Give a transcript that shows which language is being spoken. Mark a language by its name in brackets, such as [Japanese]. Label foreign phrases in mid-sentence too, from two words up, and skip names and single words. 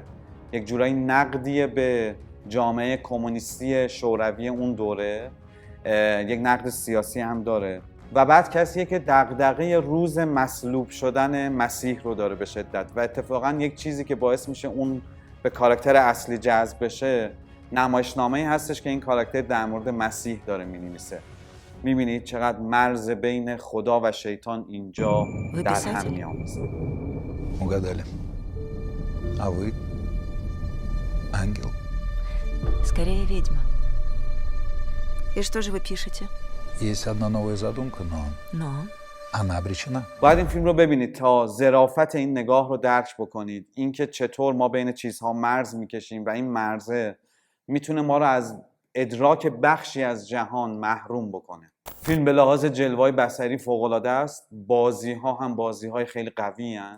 [Persian] یک جورایی نقدیه به جامعه کمونیستی شوروی اون دوره، یک نقد سیاسی هم داره و بعد کسیه که دغدغه روز مصلوب شدن مسیح رو داره به شدت و اتفاقا یک چیزی که باعث میشه اون به کاراکتر اصلی جذب بشه نمایشنامه‌ای هستش که این کاراکتر در مورد مسیح داره می‌نویسه. می‌بینید چقدر مرز بین خدا و شیطان اینجا در هم می‌آمیزه. [Russian] Угадали. А вы? Ангел. Скорее ведьма. И что же вы пишете? Есть одна новая задумка, но Но? Ama обречена. [Persian] باید این فیلم رو ببینید تا ظرافت این نگاه رو درک بکنید، اینکه چطور ما بین چیزها مرز میکشیم و این مرزه میتونه ما رو از ادراک بخشی از جهان محروم بکنه. فیلم به لحاظ جلوه‌های بصری فوق‌العاده است، بازی‌ها هم بازی‌های خیلی قوی هستند.